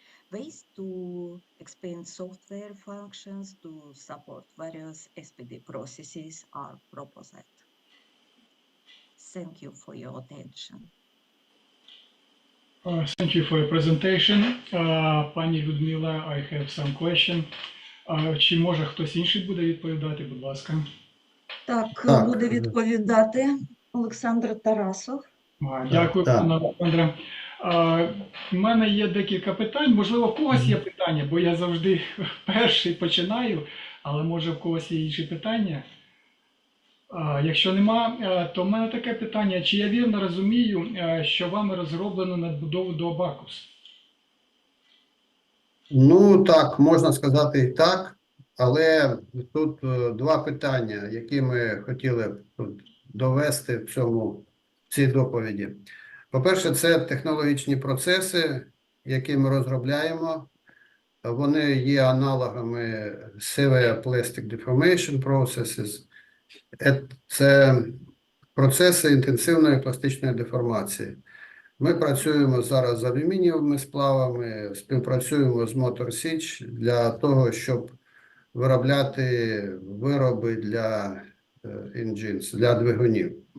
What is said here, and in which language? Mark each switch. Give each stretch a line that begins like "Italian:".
English: Ways to expand software functions to support various SPD processes are proposed. Thank you for your attention. Thank you for your presentation. Пані Людмила, I have some question.
Ukrainian: Чи може хтось інший буде відповідати, будь ласка? Так, буде відповідати Олександр Тарасов. Дякую, пане Олександре. У мене є декілька питань. Можливо, у когось є питання, бо я завжди перший починаю, але може в когось є інші питання. Якщо нема, то в мене таке питання. Чи я вірно розумію, що вами розроблено надбудову до Абакус? Ну, так, можна сказати і так, але тут два питання, які ми хотіли тут довести в цій доповіді. По-перше, це технологічні процеси, які ми розробляємо. Вони є аналогами Severe Plastic Deformation Processes. Це процеси інтенсивної пластичної деформації. Ми працюємо зараз з алюмінієвими сплавами, співпрацюємо з Motor Sich для того, щоб виробляти вироби для engines, для двигунів.